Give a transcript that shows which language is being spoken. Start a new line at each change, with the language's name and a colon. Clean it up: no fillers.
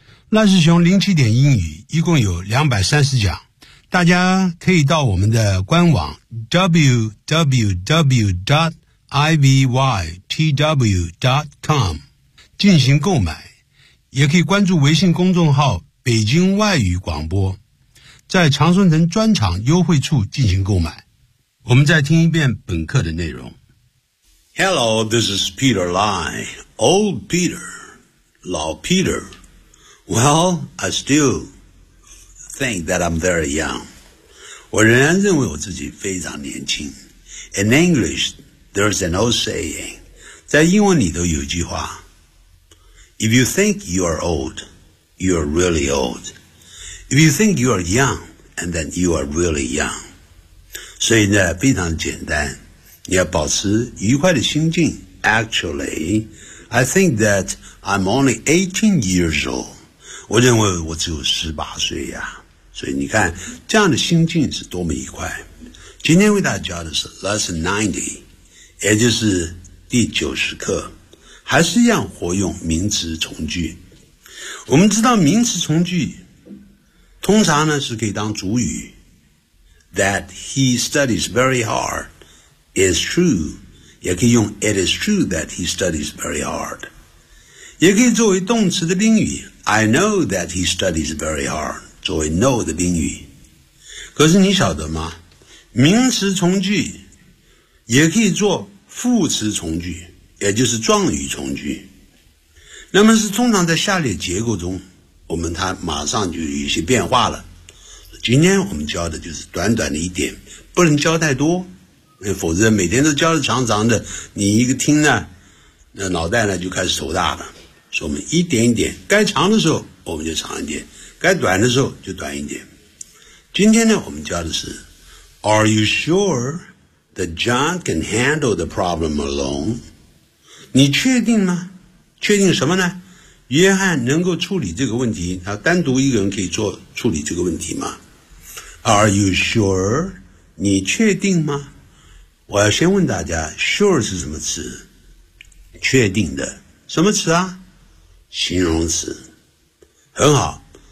Chinese: 赖世雄07点英语一共有230讲，大家可以到我们的官网 www.ivytw.com 进行购买，也可以关注微信公众号北京外语广播，在长春城专场优惠处进行购买。我们再听一遍本课的内容。
English: Hello, this is Peter Lai, old Peter, 老 Peter. Well, I still think that I'm very young.
Chinese: 我仍然认为我自己非常年轻。
English: In English, there's an old saying.
Chinese: 在英文里头有一句话。
English: If you think you are old, you are really old. If you think you are young, and then you are really young.
Chinese: 所以呢，非常简单。你要保持愉快的心境。
English: Actually, I think that I'm only 18 years old.
Chinese: 我认为我只有18岁呀。所以你看，这样的心境是多么愉快。今天为大家教的是 Lesson 90, 也就是第90课。还是一样活用名词从句。我们知道名词从句通常呢是可以当主语。
English: That he studies very hard is true,
Chinese: 也可以用
English: It is true that he studies very hard.
Chinese: 也可以作为动词的宾语
English: I know that he studies very hard,
Chinese: 作为 know 的宾语。可是你晓得吗？名词从句也可以做副词从句，也就是状语从句。那么是通常在下列结构中，我们它马上就有一些变化了。今天我们教的就是短短的一点，不能教太多，否则每天都教的长长的，你一个听呢，那脑袋呢就开始头大了。所以我们一点一点，该长的时候我们就长一点，该短的时候就短一点。今天呢，我们教的是
English: Are you sure that John can handle the problem alone?
Chinese: 你确定吗？确定什么呢？约翰能够处理这个问题，他单独一个人可以做处理这个问题吗？
English: Are you sure?
Chinese: 你确定吗？我要先问大家， sure 是什么词？确定的。什么词啊？形容词。很好。